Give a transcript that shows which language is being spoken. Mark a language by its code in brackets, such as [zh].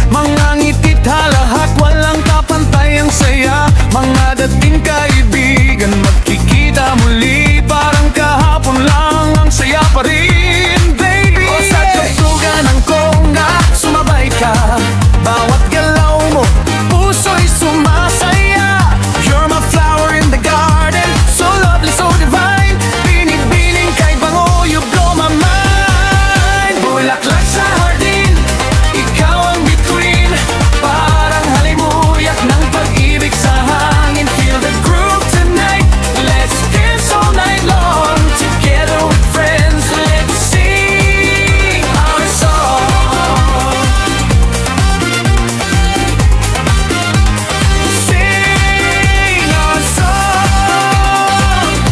[tl] Mga ngitit halahat, walang kapantay ang saya. Mga dating kaibigan, magkikita muli. Parang kahapon lang, ang saya pa rin, baby. O sa tugtugan ng konga, sumabay ka. Bawat galaw mo, puso'y sumasaya. [en] You're my flower in the garden, so lovely, so divine. [tl] Binig-bining kay bango, [en] you blow my mind. [tl] Bulaklak sa hardin, ikaw ang bituin. Parang halimuyak ng pag-ibig sa hangin. [en] Feel the groove tonight, let's dance all night long. Together with friends, let's sing our song. Sing our song.